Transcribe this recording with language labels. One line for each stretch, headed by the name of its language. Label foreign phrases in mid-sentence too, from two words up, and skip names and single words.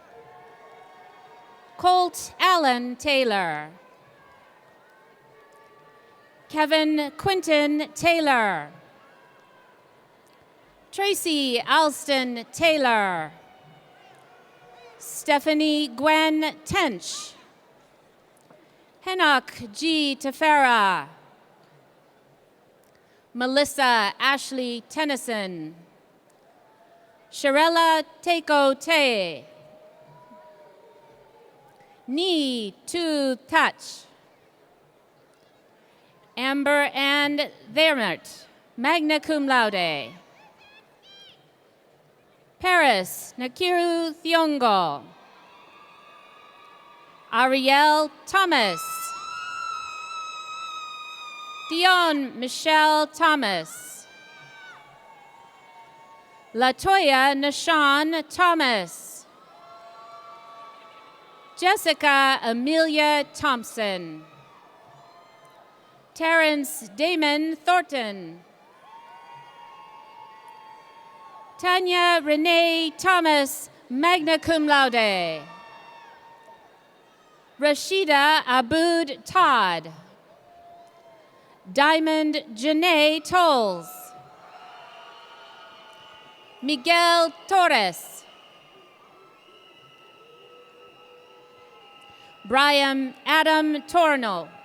English: Colt Allen Taylor. Kevin Quinton Taylor. Tracy Alston Taylor. Stephanie Gwen Tench. Henok G. Tefera. Melissa Ashley Tennyson. Sharella Teiko Te. Ni Tu Touch. Amber Ann Vermert,
Latin: magna cum laude.
English: Paris Nakiru Thiongo. Ariel Thomas. Dion Michelle Thomas. Latoya Nashawn Thomas. Jessica Amelia Thompson. Terrence Damon Thornton. Tanya Renee Thomas,
Latin: magna cum laude.
English: Rashida Aboud Todd. Diamond Janae Tolles. Miguel Torres. Brian Adam Torno.